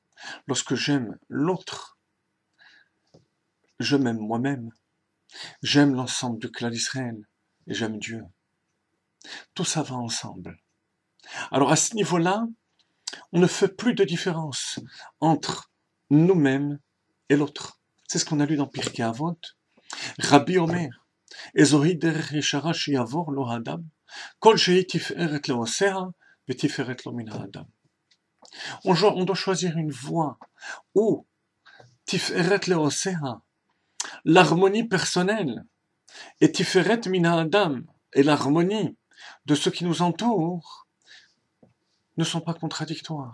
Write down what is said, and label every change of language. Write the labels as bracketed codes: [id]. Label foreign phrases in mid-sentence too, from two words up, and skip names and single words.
[fr] Lorsque j'aime l'autre, je m'aime moi-même, j'aime l'ensemble du clan d'Israël, et j'aime Dieu. Tout ça va ensemble. Alors à ce niveau-là, on ne fait plus de différence entre nous-mêmes et l'autre. C'est ce qu'on a lu dans Pirkei Avot. [he] רבי אומר, איזוהי דרך ישרה שיבור לו האדם, כל שהיא תפארת לעושיה ותפארת לו מן האדם. [fr] On doit choisir une voie où [he] תפארת לעושיה, [fr] l'harmonie personnelle, et [he] תפארת מן האדם, [fr] et l'harmonie de ce qui nous entoure, ne sont pas contradictoires.